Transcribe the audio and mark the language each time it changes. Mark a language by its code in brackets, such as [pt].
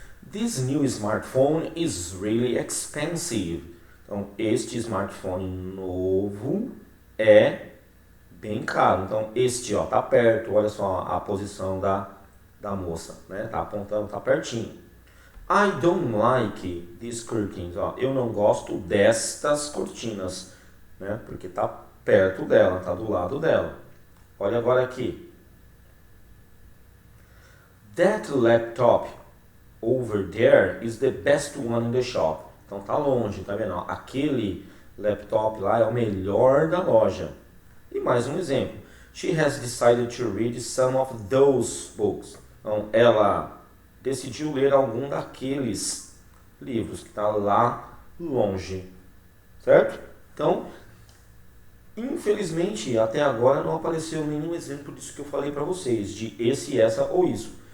[en] This new smartphone is really expensive. [pt] Então, este smartphone novo é bem caro. Então, este, ó, tá perto. Olha só a posição da moça, né? Tá apontando, tá pertinho. [en] I don't like these curtains. [pt] Ó, eu não gosto destas cortinas, né? Porque tá perto dela, tá do lado dela. Olha agora aqui. [en] That laptop over there is the best one in the shop. [pt] Então tá longe, tá vendo? Aquele laptop lá é o melhor da loja. E mais um exemplo. [en] She has decided to read some of those books. [pt] Então ela decidiu ler algum daqueles livros que está lá longe. Certo? Então, infelizmente, até agora não apareceu nenhum exemplo disso que eu falei para vocês, de esse, essa ou isso.